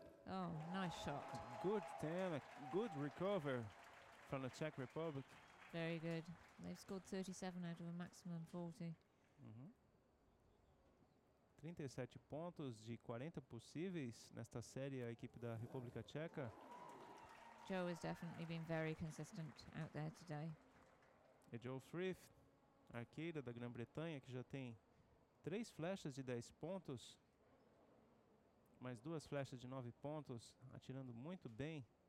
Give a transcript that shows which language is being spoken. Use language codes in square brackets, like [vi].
[en] Oh, nice shot. Good damn, good recover from the Czech Republic. Very good. They've scored 37 out of a maximum 40. [pt] 37 pontos de 40 possíveis nesta série a equipe da República Tcheca. [en] Joe has definitely been very consistent out there today. [pt] E Joe Frith, arqueira da Grã-Bretanha, que já tem 3 flechas de 10 pontos, mais 2 flechas de 9 pontos, atirando muito bem.